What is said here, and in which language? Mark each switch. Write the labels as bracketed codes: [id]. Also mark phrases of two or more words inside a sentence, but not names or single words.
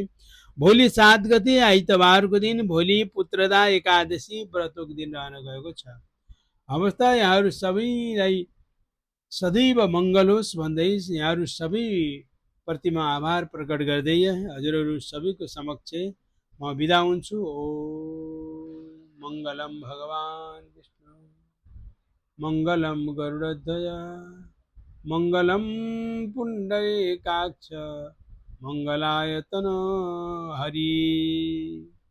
[ne] भोलि 7 गते आइतबारको दिन, भोलि पुत्रदा एकादशी व्रतको दिन रहन गएको छ। अवस्था यहाँहरू सबैलाई सदैव मङ्गल होस् भन्दै यहाँहरू सबै प्रतिमा आभार प्रकट गर्दै हजुरहरू सबैको समक्ष म बिदा हुन्छु। [sa] ओम मङ्गलम भगवान विष्णु, मङ्गलम गरुडध्वज, मङ्गलम पुण्डरीकाक्ष, मङ्गलायतन हरि।